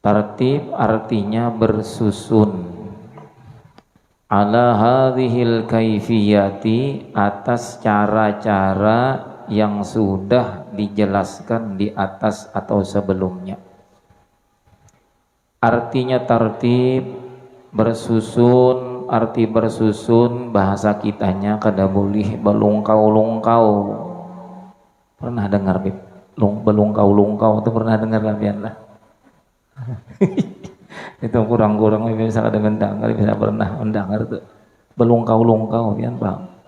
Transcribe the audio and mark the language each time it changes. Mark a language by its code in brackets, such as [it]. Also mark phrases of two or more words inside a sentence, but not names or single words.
[id] Tartib artinya bersusun. [ar] على هذه الكيفية, [id] atas cara-cara yang sudah dijelaskan di atas atau sebelumnya. [bjn] Artinya tartib bersusun, arti bersusun bahasa kitanya kada boleh belungkau-lungkau. Pernah dengar Bib? Belungkau-lungkau itu pernah dengar labian lah. Itu kurang-kurang bisa kada mendengar, bisa pernah mendengar tuh belungkau-lungkau pian Bang.